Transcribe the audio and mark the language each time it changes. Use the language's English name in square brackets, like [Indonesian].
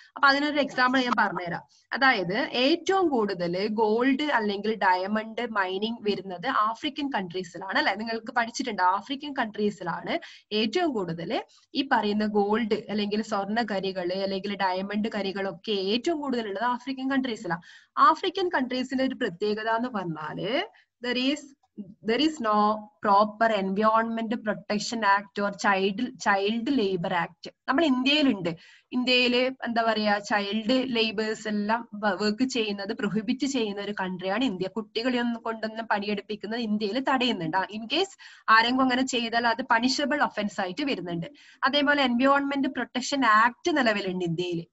[Malayalam] അപ്പൊ അതിനൊരു എക്സാമ്പിൾ ഞാൻ പറഞ്ഞുതരാം. അതായത് ഏറ്റവും കൂടുതൽ ഗോൾഡ് അല്ലെങ്കിൽ ഡയമണ്ട് മൈനിങ് വരുന്നത് ആഫ്രിക്കൻ കൺട്രീസിലാണ് അല്ലെ. നിങ്ങൾക്ക് പഠിച്ചിട്ടുണ്ട് ആഫ്രിക്കൻ കൺട്രീസിലാണ് ഏറ്റവും കൂടുതൽ ഈ പറയുന്ന ഗോൾഡ് അല്ലെങ്കിൽ സ്വർണ്ണ കരികള് അല്ലെങ്കിൽ ഡയമണ്ട് കരികളൊക്കെ ഏറ്റവും കൂടുതൽ ഉള്ളത് ആഫ്രിക്കൻ കൺട്രീസിലാണ്. ആഫ്രിക്കൻ കൺട്രീസിന്റെ ഒരു പ്രത്യേകത എന്ന് പറഞ്ഞാല് [English] there is no proper environment protection act or child labor act. [Malayalam] നമ്മൾ ഇന്ത്യയിലുണ്ട്. ഇന്ത്യയിൽ എന്താ പറയാ ചൈൽഡ് ലേബേഴ്സ് എല്ലാം വർക്ക് ചെയ്യുന്നത് പ്രൊഹിബിറ്റ് ചെയ്യുന്ന ഒരു കൺട്രിയാണ് ഇന്ത്യ. കുട്ടികളെ കൊണ്ടൊന്നും പണിയെടുപ്പിക്കുന്നത് ഇന്ത്യയിൽ തടയുന്നുണ്ട്. ഇൻ കേസ് ആരെങ്കിലും അങ്ങനെ ചെയ്താൽ അത് പണിഷബിൾ ഒഫൻസ് ആയിട്ട് വരുന്നുണ്ട്. അതേപോലെ എൻവയോൺമെന്റ് പ്രൊട്ടക്ഷൻ ആക്ട് നിലവിലുണ്ട് ഇന്ത്യയിൽ.